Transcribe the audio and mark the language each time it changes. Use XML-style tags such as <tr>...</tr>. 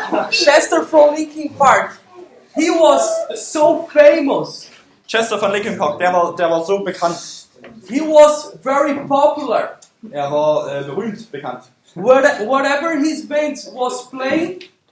<en>Chester from Linkin Park. He was so famous.</en> <de>Chester von Linkin Park, der war so bekannt.</de> <en>He was very popular.</en> <de>Er war berühmt bekannt.</de> <en>Whatever his band was playing,</en>